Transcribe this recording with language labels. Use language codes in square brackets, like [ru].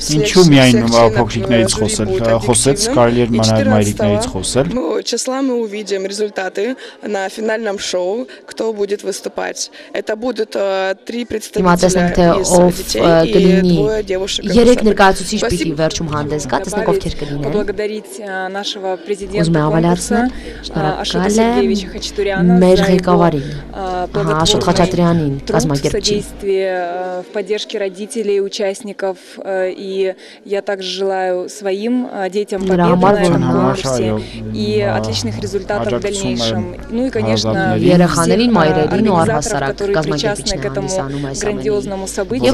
[hy] Ինչու միայն փոքրիկներից խոսեց, կարելի էր մայրիկներից խոսել։ [ru] Числа мы увидим результаты на финальном шоу, кто будет выступать. Это будут 3 представителя из детей и 2 девушек. [hy] Երեք ներկայացուցիչ պիտի վերջում հանդես գա, տեսնենք ովքեր կլինեն։ [ru] Поблагодарить нашего президента [hy] Ուզում եմ ավելացնել, շնորհակալ եմ մեր ղեկավարին, Աշոտ Խաչատրյանին, կազմակերպչին։ [ru] В поддержке родителей, участников, и я также желаю своим детям победы и отличных результатов в дальнейшем. Ну и, конечно, организаторов, которые причастны к этому грандиозному событию.